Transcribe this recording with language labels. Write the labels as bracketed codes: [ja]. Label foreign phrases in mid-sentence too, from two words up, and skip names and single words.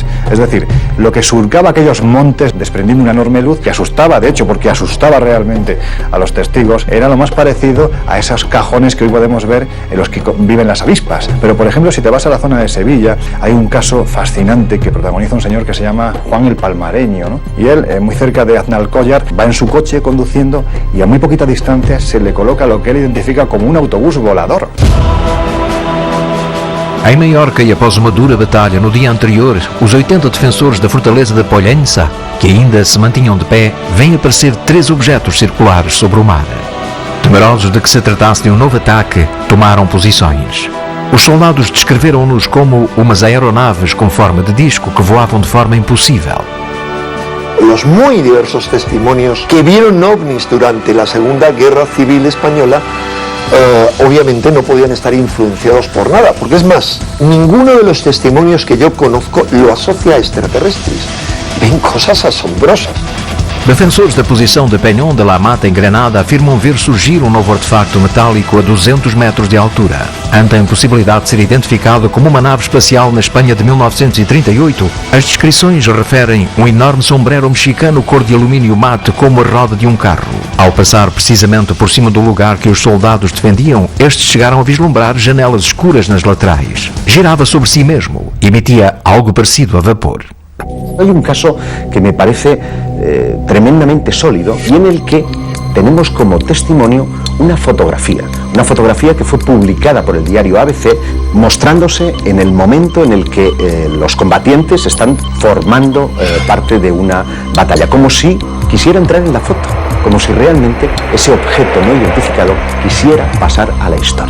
[es] Es decir, lo que surcaba aquellos montes desprendiendo una enorme luz que asustaba, de hecho, porque asustaba realmente a los testigos, era lo más parecido a esos cajones que hoy podemos ver en los que viven las avispas. Pero, por ejemplo, si te vas a la zona de Sevilla, hay un caso fascinante que protagoniza un señor que se llama Juan el Palmareño, ¿no? Y él, muy cerca de Aznalcóllar, va en su coche conduciendo y a muy poquita distancia se le coloca lo que él identifica como un autobús volador. [pt] Em Maiorca, e após uma dura batalha no dia anterior, os 80 defensores da fortaleza de Pollença, que ainda se mantinham de pé, vêm aparecer 3 objetos circulares sobre o mar. Temerosos de que se tratasse de um novo ataque, tomaram posições. Os soldados descreveram-nos como umas aeronaves com forma de disco que voavam de forma impossível. [es] Los muy diversos testimonios que vieron ovnis durante la Segunda Guerra Civil Española obviamente no podían estar influenciados por nada, porque es más, ninguno de los testimonios que yo conozco lo asocia a extraterrestres. Ven cosas asombrosas. [pt] Defensores da posição de Peñón de la Mata em Granada afirmam ver surgir um novo artefacto metálico a 200 metros de altura. Ante a impossibilidade de ser identificado como uma nave espacial na Espanha de 1938, as descrições referem um enorme sombrero mexicano cor de alumínio mate como a roda de um carro. Ao passar precisamente por cima do lugar que os soldados defendiam, estes chegaram a vislumbrar janelas escuras nas laterais. Girava sobre si mesmo, emitia algo parecido a vapor. [es] Hay un caso que me parece tremendamente sólido y en el que tenemos como testimonio una fotografía que fue publicada por el diario ABC mostrándose en el momento en el que los combatientes están formando parte de una batalla, como si quisiera entrar en la foto, como si realmente ese objeto no identificado quisiera pasar a la historia.